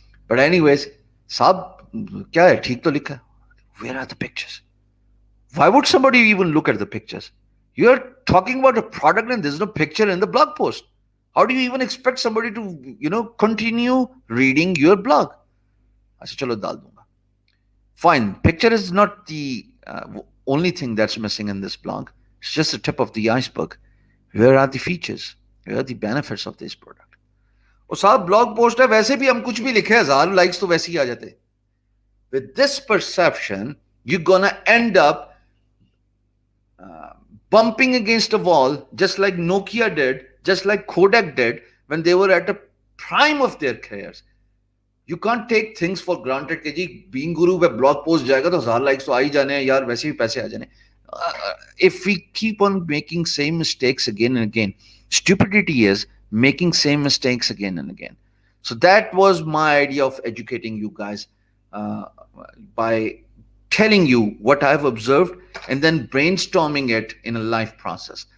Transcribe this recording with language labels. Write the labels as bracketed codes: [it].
[en] But anyways, [hi] साहब क्या है, ठीक तो लिखा है. [en] Where are the pictures? Why would somebody even look at the pictures? You're talking about a product and there's no picture in the blog post. How do you even expect somebody to, continue reading your blog? [hi] अच्छा चलो डाल दूंगा. [en] Fine, picture is not the only thing that's missing in this blog. It's just the tip of the iceberg. Where are the features? Where are the benefits of this product? [hi] और साहब blog post है, वैसे भी हम कुछ भी लिखे 1,000 likes तो वैसे ही आ जाते. [en] With this perception, you're gonna end up bumping against a wall, just like Nokia did, just like Kodak did when they were at the prime of their careers. You can't take things for granted [hi] कि जी being गुरु पे blog post जाएगा तो 1,000 likes तो आ ही जाने हैं यार, वैसे भी पैसे आ जाने. [en] If we keep on making same mistakes again and again, stupidity is making same mistakes again and again. So that was my idea of educating you guys uh, by telling you what I've observed and then brainstorming it in a live process.